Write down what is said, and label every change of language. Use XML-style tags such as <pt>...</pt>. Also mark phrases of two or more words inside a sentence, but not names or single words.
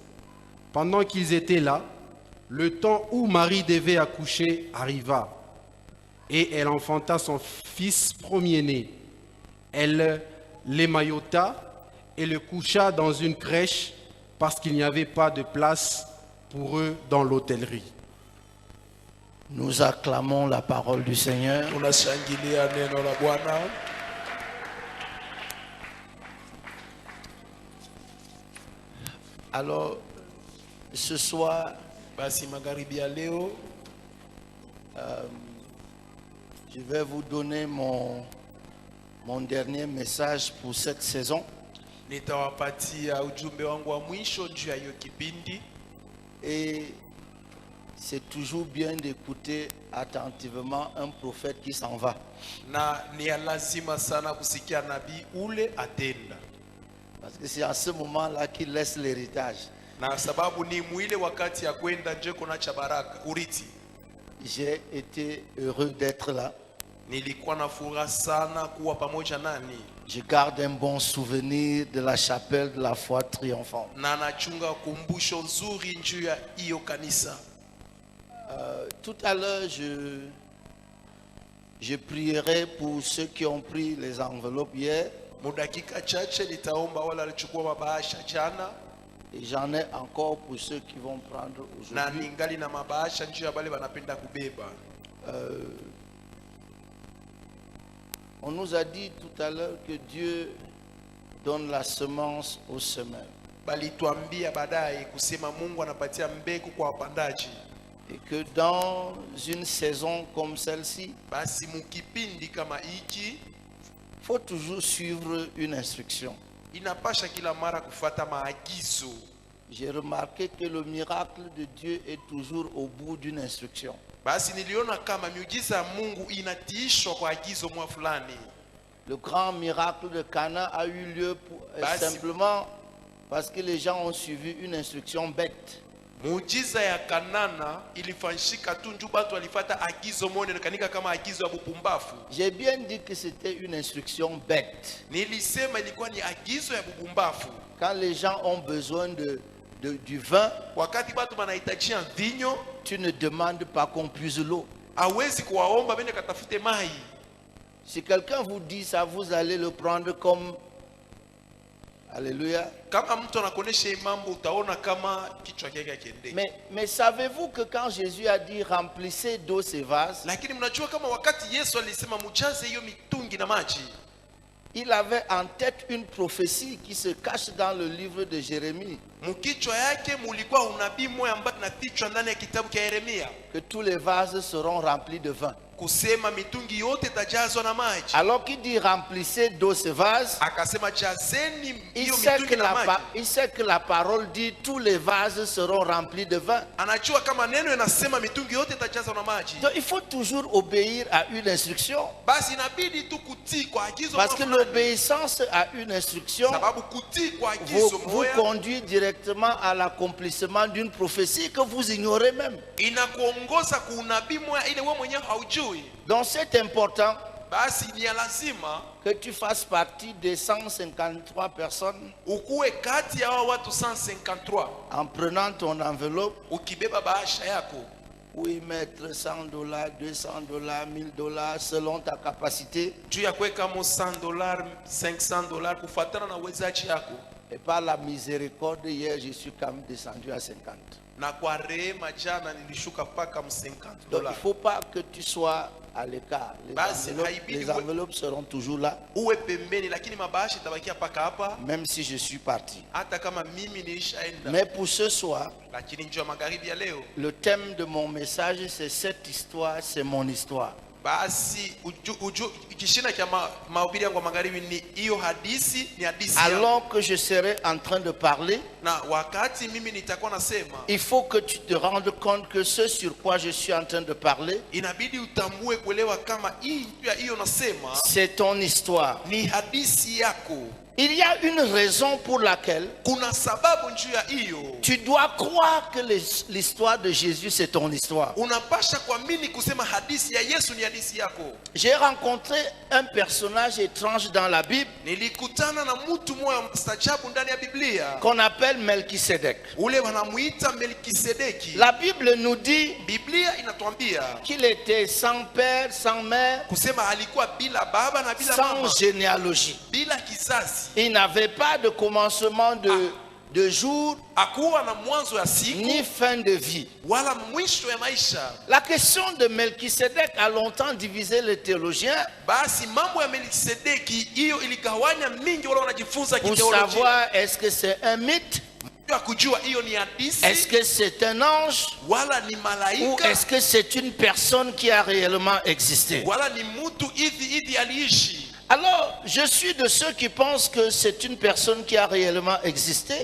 <fr>Pendant qu'ils étaient là, le temps où Marie devait accoucher arriva, et elle enfanta son fils premier-né. Elle l'émaillota et le coucha dans une crèche, parce qu'il n'y avait pas de place pour eux dans l'hôtellerie. Nous acclamons la parole du Seigneur.</fr> <sw>Tunashangilia neno la Bwana.</sw> <fr>Alors, ce soir,</fr> <sw>Basi magharibi ya leo</sw> <fr>je vais vous donner mon dernier message pour cette saison.</fr> <sw>nitawapatia ujumbe wangu wa mwisho juu ya hiyo kipindi.</sw> <fr>Et c'est toujours bien d'écouter attentivement un prophète qui s'en va.</fr> <sw>Na ni ya lazima sana kusikia nabii ule atenda,</sw> <fr>Parce que c'est à ce moment-là qu'il laisse l'héritage.</fr> <sw>na sababu ni mwile wakati ya kwenda nje kuna cha baraka urithi.</sw> <fr>J'ai été heureux d'être là.</fr> <sw>Nilikuwa na furaha sana kuwa pamoja nani,</sw> <fr>Je garde un bon souvenir de la chapelle de la foi triomphante.</fr> <sw>na nachunga kumbusho nzuri juu ya hiyo kanisa.</sw> <fr>Tout à l'heure, Je prierai pour ceux qui ont pris les enveloppes hier.</fr> <sw>Mudakika chache nitaomba wala alichukua mabahasha jana.</sw> <fr>Et j'en ai encore pour ceux qui vont prendre</fr> <sw>Na</sw> <fr>aujourd'hui.</fr> <sw>ningali na mabahasha njoo ya bale wanapenda kubeba.</sw> <fr>On nous a dit tout à l'heure que Dieu donne la semence aux semeurs.</fr> <sw>Balituambia baadaye kusema Mungu anapatia mbegu kwa wapandaji.</sw> <fr>Et que dans une saison comme celle-ci,</fr> <sw>Basi mukipindi kama hiki</sw> <fr>il faut toujours suivre une instruction.</fr> <sw>inapasha kila mara kufuata maagizo.</sw> <fr>J'ai remarqué que le miracle de Dieu est toujours au bout d'une instruction.</fr> <sw>Basi niliona kama miujiza ya Mungu inatiishwa kwa agizo mwa fulani.</sw> <fr>Le grand miracle de Cana a eu lieu simplement parce que les gens ont suivi une instruction bête.</fr> <sw>Muujiza ya Kanana ilifanyika tu njoo watu walifuata agizo moja nikanika kama agizo ya bubumbafu.</sw> <fr>J'ai bien dit que c'était une instruction bête.</fr> <sw>Nilisema ilikuwa ni agizo ya bubumbafu.</sw> <fr>Quand les gens ont besoin du vin,</fr> <sw>Wakati watu wanahitajia vinyo,</sw> <fr>tu ne demandes pas qu'on puise l'eau.</fr> <sw>hawezi kuwaomba bende katafute mai.</sw> <fr>Si quelqu'un vous dit ça, vous allez le prendre comme... Alléluia.</fr> <sw>Kama mtu anakuonesha mambo utaona kama kichwa chake kiende.</sw> <fr>Mais savez-vous que quand Jésus a dit remplissez d'eau ces vases,</fr> <sw>Lakini mnajua kama wakati Yesu alisema mjaze hiyo mitungi na maji,</sw> <fr>il avait en tête une prophétie qui se cache dans le livre de Jérémie,</fr> <sw>mkichwa yake mulikuwa unabii moja ambao unafichwa ndani ya kitabu cha Yeremia,</sw> <fr>que tous les vases seront remplis de vin.</fr> <sw>kusema mitungi yote itajazwa na maji.</sw> <fr>Alors qu'il dit remplissez d'eau ces vases,</fr> <sw>Akasema jazeni</sw> <fr>il</fr> <sw>hiyo</sw> <fr>sait,</fr> <sw>mitungi na maji.</sw> <fr>il sait que la parole dit tous les vases seront remplis de vin.</fr> <sw>Anajua kama neno inasema mitungi yote itajazwa na maji.</sw> <fr>Donc il faut toujours obéir à une instruction.</fr> <sw>Basi inabidi tu kutii kwa agizo</sw> <fr>Parce que</fr> <sw>moja.</sw> <fr>l'obéissance à une instruction</fr> <sw>Sababu kutii kwa agizo</sw> <fr>vous</fr> <sw>moja</sw> <fr>conduit directement à l'accomplissement d'une prophétie que vous ignorez même.</fr> <sw>inakuongoza kuunabii moja ile wewe mwenyewe haujui.</sw> <fr>Donc c'est important</fr> <sw>Basi ni ya lazima</sw> <fr>que tu fasses partie des 153 personnes</fr> <sw>ukuwe kati ya hao watu 153</sw> <fr>en prenant ton enveloppe</fr> <sw>ukibeba bahasha yako</sw> <fr>où y mettre $100, $200, $1000 selon ta capacité.</fr> <sw>juu ya kuweka mo $100, $500 kufuatana na uwezaji yako.</sw> <fr>Et par la miséricorde, hier, je suis quand même descendu à 50.</fr> <sw>Na kwa rehema jana nilishuka mpaka $50.</sw> <fr>Donc il ne faut pas que tu sois à l'écart.</fr> <sw>Basi,</sw> <fr>Les enveloppes seront toujours là,</fr> <sw>Uwe pembeni, lakini mabahasha itabakia paka hapa</sw> <fr>même si je suis parti.</fr> <sw>hata kama mimi nilishaenda.</sw> <fr>Mais pour ce soir,</fr> <sw>Lakini njoo magharibi ya leo,</sw> <fr>le thème de mon message, c'est cette histoire, c'est mon histoire.</fr> <sw>basi kishina cha mahubiri yangu magharibi ni hiyo hadithi, ni hadithi yangu.</sw> <fr>Alors que je serai en train de parler,</fr> <sw>Na wakati mimi nitakuwa nasema,</sw> <fr>il faut que tu te rendes compte que ce sur quoi je suis en train de parler,</fr> <sw>inabidi utambue kuelewa kama hiyo nasema</sw> <fr>c'est ton histoire.</fr> <sw>ni hadithi yako.</sw> <fr>Il y a une raison pour laquelle</fr> <sw>Kuna sababu njuu ya hiyo.</sw> <fr>tu dois croire que l'histoire de Jésus, c'est ton histoire.</fr> <sw>Unapasha kuamini kusema hadithi ya Yesu ni hadithi yako.</sw> <fr>J'ai rencontré un personnage étrange dans la Bible</fr> <sw>Nilikutana na mtu mmoja mstajabu ndani ya Biblia.</sw> <fr>qu'on appelle Melchisedec.</fr> <sw>Ule wanamuita Melkisedeki.</sw> <fr>La Bible nous dit</fr> <sw>Biblia inatuambia</sw> <fr>qu'il était sans père, sans mère,</fr> <sw>kusema alikuwa bila baba na bila</sw> <fr>sans</fr> <sw>mama,</sw> <fr>généalogie.</fr> <sw>bila kizazi.</sw> <fr>Il n'avait pas de commencement de jour,</fr> <sw>Hakuwa na mwanzo ya siku</sw> <fr>ni fin de vie.</fr> <sw>wala mwisho ya maisha.</sw> <fr>La question de Melchisedec a longtemps divisé les théologiens</fr> <sw>Basi mambo ya Melkisedeki hiyo iligawanya mingi wala wanajifunza</sw> <fr>pour</fr> <sw>kitheolojia.</sw> <fr>savoir est-ce que c'est un mythe,</fr> <sw>Ya kujua hiyo ni</sw> <fr>est-ce</fr> <sw>hadithi</sw> <fr>que c'est un ange,</fr> <sw>wala ni</sw> <fr>ou</fr> <sw>malaika</sw> <fr>est-ce que c'est une personne qui a réellement existé.</fr> <sw>wala ni mtu hivi aliishi.</sw> <fr>Alors, je suis de ceux qui pensent que c'est une personne qui a réellement existé.</fr>